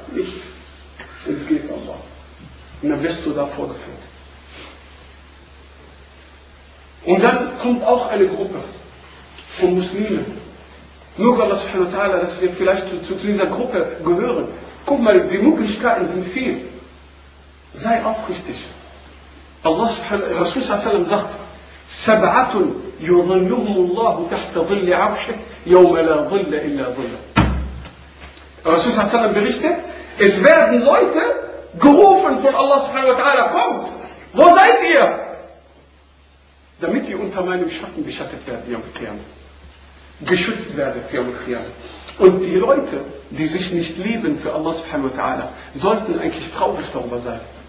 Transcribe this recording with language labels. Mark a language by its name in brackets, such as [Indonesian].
[German] Nichts entgeht Allah. Und dann wirst du da vorgeführt. Und dann kommt auch eine Gruppe von Muslimen. Nur Allah subhanahu wa ta'ala, dass wir vielleicht zu dieser Gruppe gehören. Guck mal, die Möglichkeiten sind viel. Sei aufrichtig. Allah subhanahu wa ta'ala sagt, [Arabic] سَبْعَةٌ يُظَلُّهُمُ اللَّهُ تَحْتَ ظِلِّ عَرْشِكْ يَوْمَ لَا ظِلَّ إِلَّا ظِلَّ. [German] Rasul sallallahu alaihi berichtet, es werden Leute gerufen von Allah subhanahu wa ta'ala, kommt, wo seid ihr? Damit ihr unter meinem Schatten beschattet werdet, Yawm al-Qiyamah. Geschützt werdet, Yawm al-Qiyamah. Und die Leute, die sich nicht lieben für Allah subhanahu wa ta'ala, sollten eigentlich traurig darüber sein.